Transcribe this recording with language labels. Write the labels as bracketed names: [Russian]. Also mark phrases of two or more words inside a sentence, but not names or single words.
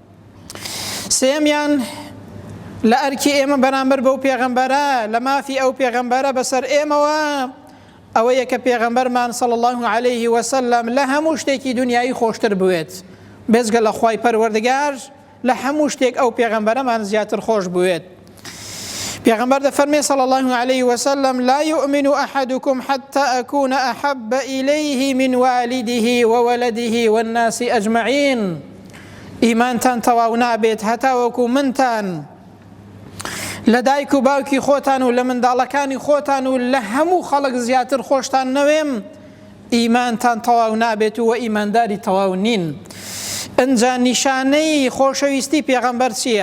[Central Kurdish] سێمیان لە ئەرکی ئێمە بەرامبەر بەو پێغەمبەرە لە مافی ئەو پێغەمبەرە بەسەر ئێمەوە ئەوەیە کە پێغەمبەرمان [Arabic] صلی الله عليه وسلم [Central Kurdish] لە هەموو شتێکی دنیایی خۆشتر بوێت، بێزگە لە خوای پەروەردگار لە هەموو شتێک ئەو پێغەمبەرەمان زیاتر خۆش بوێت. پێغەمبەر دەفەرمێ [Arabic] صلی الله عليه وسلم لا يؤمن أحدكم حتى أكون أحب إليه من والده وولده والناس أجمعين. [Central Kurdish] ئیمانتان تەواو نابێت هەتاوەکو منتان لە دایک و باوکی خۆتان و لە منداڵەکانی خۆتان و لە هەموو خەڵک زیاتر خۆشتان نەوێم، ئیمانتان تەواو نابێت و ئیمانداری تەواو نین. ئەنجا نیشانەی خۆشەویستی پێغەمبەر چییە؟